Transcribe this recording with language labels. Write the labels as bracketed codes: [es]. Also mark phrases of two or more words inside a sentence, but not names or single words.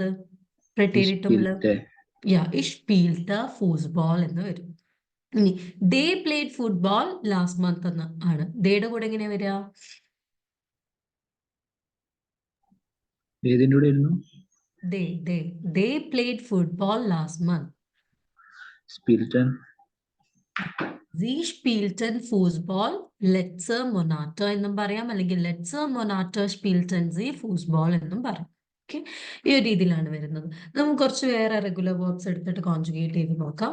[de] പ്രിറ്റേറ്റീവില് ja ich spielte Fußball [ml] എന്ന് വരും. [en] ഇനി they played football last month [ml] എന്ന് ആണ്. ദേയുടെ കൂടെ എങ്ങനെയാ വരിക? [en] they played football last month. [de] സ്പീൽട്ടൻ. Sie spielten Fußball letzte Monate [ml] എന്നും പറയാം, അല്ലെങ്കിൽ [de] letzte Monate spielten sie Fußball [ml] എന്നും പറയാം. ഓക്കെ, ഈ ഒരു രീതിയിലാണ് വരുന്നത്. നമുക്ക് കുറച്ച് വേറെ [en] regular verbs [ml] എടുത്തിട്ട് കോൺജുഗേറ്റ് ചെയ്ത് നോക്കാം.